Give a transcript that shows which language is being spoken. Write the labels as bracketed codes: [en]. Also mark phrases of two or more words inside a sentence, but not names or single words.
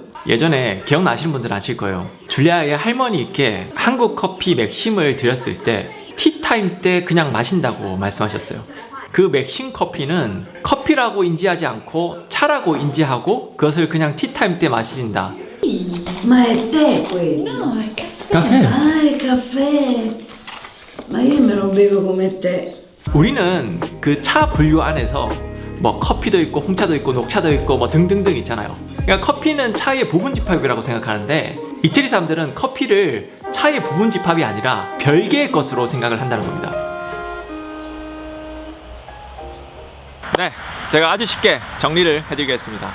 [ko] 예전에 기억나시는 분들은 아실 거예요. 줄리아의 할머니께 한국 커피 맥심을 드렸을 때 티타임 때 그냥 마신다고 말씀하셨어요. 그 맥심 커피는 커피라고 인지하지 않고 차라고 인지하고 그것을 그냥 티타임 때 마신다. [it] Ma è tè quello? No, è caffè. [ko] 카페. [it] Ah, è caffè! Ma io me lo bevo come tè. [ko] 우리는 그 차 분류 안에서 뭐 커피도 있고 홍차도 있고 녹차도 있고 뭐 등등등 있잖아요. 그러니까 커피는 차의 부분 집합이라고 생각하는데 이태리 사람들은 커피를 차의 부분 집합이 아니라 별개의 것으로 생각을 한다는 겁니다. 네, 제가 아주 쉽게 정리를 해드리겠습니다.